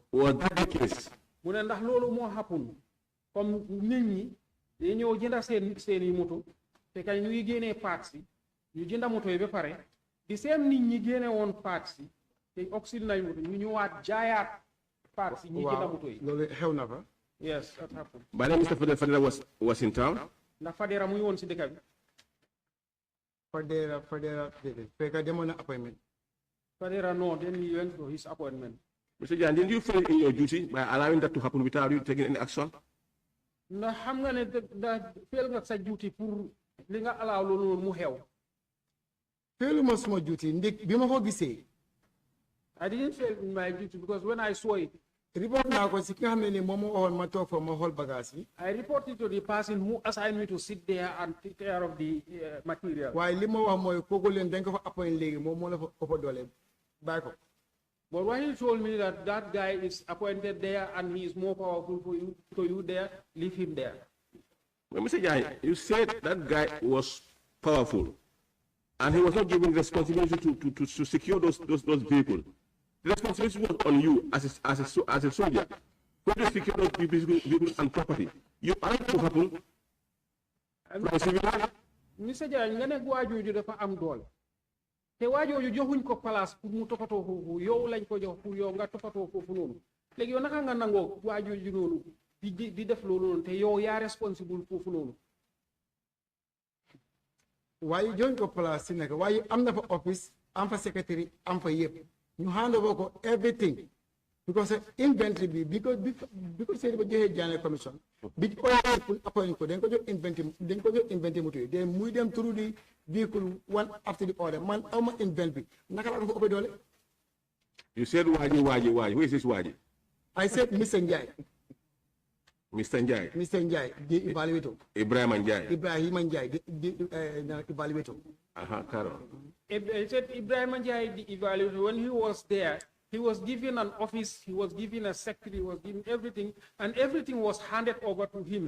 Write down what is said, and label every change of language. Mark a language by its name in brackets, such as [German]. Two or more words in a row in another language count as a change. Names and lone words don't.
[English] was that the case? [Wolof] Mu ne ndax loolu moo happen comme nit ñi dañu ñëw jënda seen moto te kañ ñu génnee parts yi ñu jënda moto yi ba pare di seen nit ñi génne woon parts yi te oxyde nañ moto ñu ñëwaat jaayaat parts yi ñi jënda moto yi. Loolu xew na fa. [English] Yes, that happened. By then, Mr. Fadera was in town? [Wolof] Ndax Fadera mu ngi woon si dëkk bi. Fadera fekk demoon na appointment. [English] Fadera no, then he went for his appointment. Mr. Jan, didn't you fail in your duty by allowing that to happen without you taking any action? [Wolof] Ndax xam nga ne da fail nga sa duty pour li nga allow loolu mu xew. Failuma suma duty ndik bi ma ko gisee. [English] I didn't fail in my duty because when I saw it, [Wolof] report naa ko si ki nga xam ne ni moom moo waxoon ma toog fa ma xool bagage yi. [English] I reported to the person who assigned me to sit there and take care of the material. [Wolof] waaye li ma wax mooy kooku leen dañ ko fa appoint léegi moom moo la fa ëpp doole bàyyi ko. [English] But when he told me that that guy is appointed there and he is more powerful for you there, leave him there. Well, Mr. Jai, you said that guy was powerful and he was not given responsibility to secure those vehicles. The responsibility was on you as a soldier. Who to secure those vehicles and property? You allowed to happen. Mr. Jai, [Wolof] nga ne waajooju dafa am doole. Te waajooju joxuñ ko place pour mu toppatoo foofu yow lañ ko jox pour yow nga toppatoo foofu noonu. Léegi yow naka nga nangoo waajooju noonu di def loolu noonu te yow yaa responsible foofu noonu. waaye joxuñ ko place si nekk waaye am na fa office am fa secretary am fa yëpp. ñu [English] hand over [Wolof] ko [English] everything because [Wolof] inventory bi because Seydi Ba joxee Jammeh commission bi oil pour appoint ko dañ ko jox inventory moto yi de muy dem [English] through the vehicle one after the other [Wolof] man awma inventory naka la ko ëppee doole. [English] You said Waji. Who is this Waji? I said Mr. Njai. Mr. Njai. Mr. Njai, the evaluator. Ibrahim Njai. The evaluator. Carol. I said Ibrahim Njai, the evaluator, when he was there, he was given an office, he was given a secretary, he was given everything, and everything was handed over to him.